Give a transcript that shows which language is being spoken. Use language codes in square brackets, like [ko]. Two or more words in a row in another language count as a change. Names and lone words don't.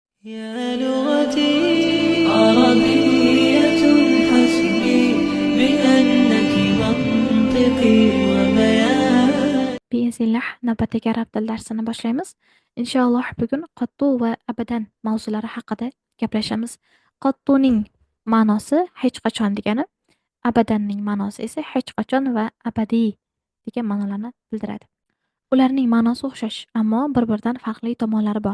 [ar] يا لغتي عربية حسبي بأنك منطقي وبيان. [uz] Bismillah, navbatdagi arab tili darsini boshlaymiz. Inshaalloh bugun qattu va abadan mavzulari haqida gaplashamiz. Qattuning ma'nosi hech qachon degani, abadanning ma'nosi esa hech qachon va abadiy degan ma'nolarni bildiradi. Ularning ma'nosi o'xshash, ammo bir-biridan farqli tomonlari bor.